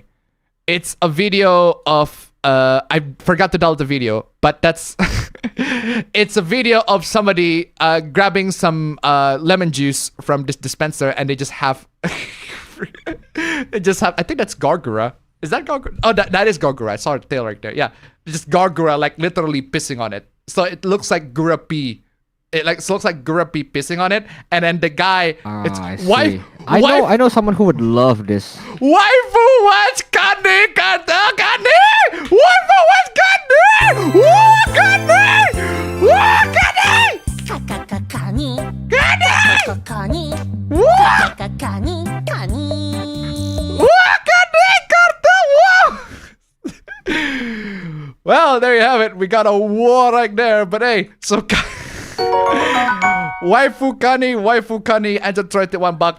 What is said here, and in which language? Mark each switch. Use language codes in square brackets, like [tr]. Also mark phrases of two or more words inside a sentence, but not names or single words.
[en] It's a video of I forgot to download the video, but that's it's a video of somebody grabbing some lemon juice from this dispenser, and they just have I think that's Gargura. Is that Gargura? Oh, that is Gargura. I saw the tail right there. Yeah, just Gargura like literally pissing on it. So it looks like Gura pee. It looks like Gura pee pissing on it, and then the guy. I know someone who would love this. Waifu watch Kani Kata Kani. Waifu watch Kani. Kani. Kani. Kani. Kani. Well, there you have it. We got a war right there, but hey, so Waifu Kani, and just 21 bucks.